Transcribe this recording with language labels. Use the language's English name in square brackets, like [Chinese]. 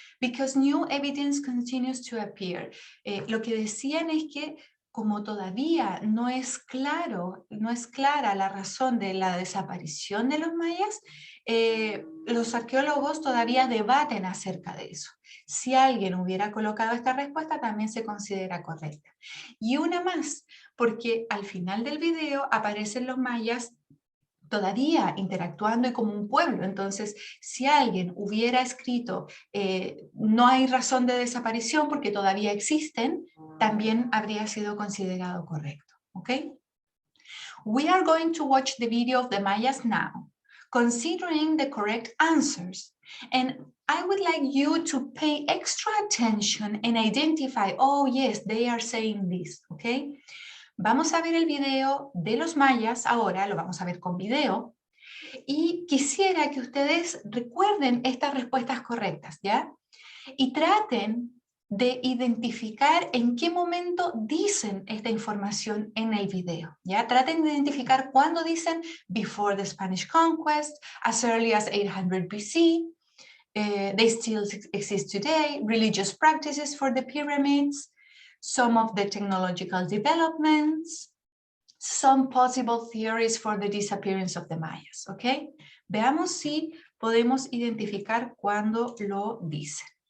[English] Because new evidence continues to appear. [Spanish] Lo que decían es que como todavía no es claro, no es clara la razón de la desaparición de los mayas, los arqueólogos todavía debaten acerca de eso. Si alguien hubiera colocado esta respuesta, también se considera correcta. Y una más, porque al final del video aparecen los mayas todavía interactuando y como un pueblo. Entonces, si alguien hubiera escrito no hay razón de desaparición porque todavía existen, también habría sido considerado correcto. ¿Ok? [English] We are going to watch the video of the Mayas now, considering the correct answers. And I would like you to pay extra attention and identify, oh yes, they are saying this, ¿ok? [Spanish] Vamos a ver el video de los mayas ahora, lo vamos a ver con video, y quisiera que ustedes recuerden estas respuestas correctas, ¿ya? Y traten de identificar en qué momento dicen esta información en el video, ¿ya? Traten de identificar cuándo dicen [English] before the Spanish conquest, as early as 800 BC, they still exist today, religious practices for the pyramids, some of the technological developments, some possible theories for the disappearance of the Mayas, ¿ok? [Spanish] Veamos si podemos identificar cuándo lo dicen.